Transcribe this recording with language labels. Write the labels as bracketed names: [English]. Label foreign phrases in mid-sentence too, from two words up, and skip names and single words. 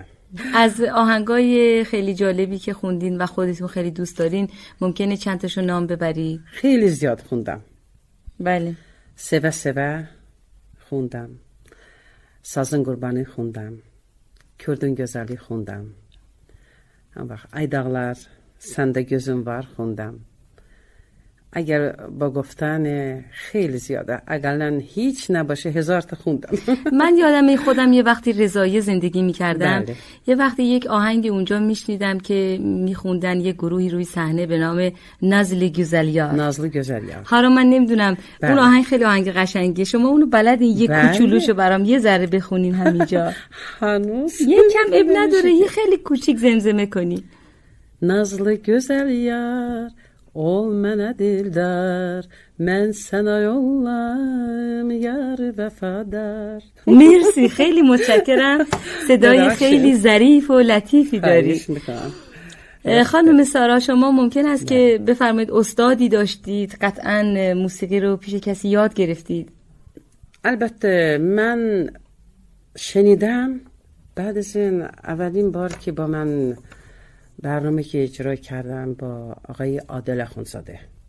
[Persian] از آهنگای خیلی جالبی که خوندین و خودتون خیلی دوست دارین ممکنه چند تاشو نام ببری؟ خیلی زیاد خوندم. بله. سوه سوه خوندم، سازن قربانی خوندم، Kürdün gözəli خوندم، ای dağlar سنده gözüm var خوندم. اگر با گفتن خیلی زیاده، اقلا هیچ نباشه 1000 تا خوندم. من یادم خودم یه وقتی رضایی زندگی میکردم. بله. یه وقتی یک آهنگ اونجا میشنیدم که میخوندن یه گروهی روی صحنه به نام نازل گوزلیار. نازل گوزلیار. حالا من نمیدونم. بله. اون آهنگ خیلی آهنگ قشنگیه، شما اونو بلدین یه بله. کوچولوشو برام یه ذره بخونین همینجا؟ هنوز یه کم اب نداره، یه خیلی کوچیک زمزمه کنین. [Azerbaijani] نازل گوزلیار ol mənə dildar, mən sənə yollayım yar vəfadar. [Persian] مرسی، خیلی متشکرم. صدای خیلی ظریف و لطیفی داری. خانم سارا، شما ممکن است که بفرمایید استادی داشتید، قطعا موسیقی رو پیش کسی یاد گرفتید؟ البته من شنیدم بعد از این اولین بار که با من برنامه که اجرا کردم با آقای عادل اخوندزاده.